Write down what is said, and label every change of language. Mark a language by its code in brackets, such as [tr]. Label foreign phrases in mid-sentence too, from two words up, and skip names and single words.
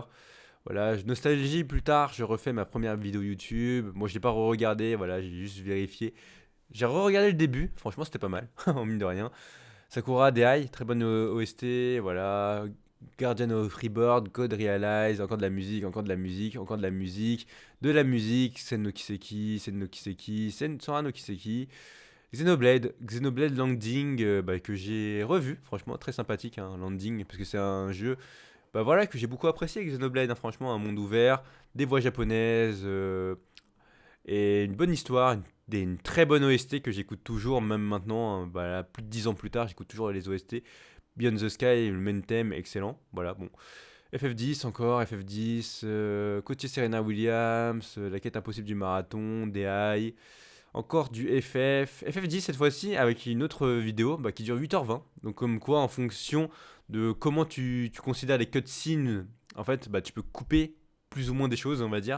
[fr] Voilà, nostalgie plus tard, je refais ma première vidéo YouTube. Moi je l'ai pas re-regardé, voilà, j'ai juste vérifié. J'ai re-regardé le début, franchement c'était pas mal, en mine de rien. Sakura Dei, très bonne OST, voilà. Guardian of Freebird, Code Realize, encore de la musique, encore de la musique, encore de la musique, Sen no Kiseki, Sen no Kiseki, Sora no Kiseki, Xenoblade Landing, bah, que j'ai revu, franchement très sympathique, hein, Landing, parce que c'est un jeu bah voilà, que j'ai beaucoup apprécié Xenoblade, hein, franchement, un monde ouvert, des voix japonaises, et une bonne histoire, une très bonne OST que j'écoute toujours, même maintenant, hein, bah, là, plus de 10 ans plus tard, j'écoute toujours les OST. Beyond the Sky, le [en] main theme, [fr] excellent. Voilà, bon. FF10 encore, FF10, Côtier Serena Williams, La quête impossible du marathon, DI, encore du FF10 cette fois-ci avec une autre vidéo bah, qui dure 8h20. Donc comme quoi en fonction de comment tu considères les cutscenes, en fait bah, tu peux couper plus ou moins des choses on va dire.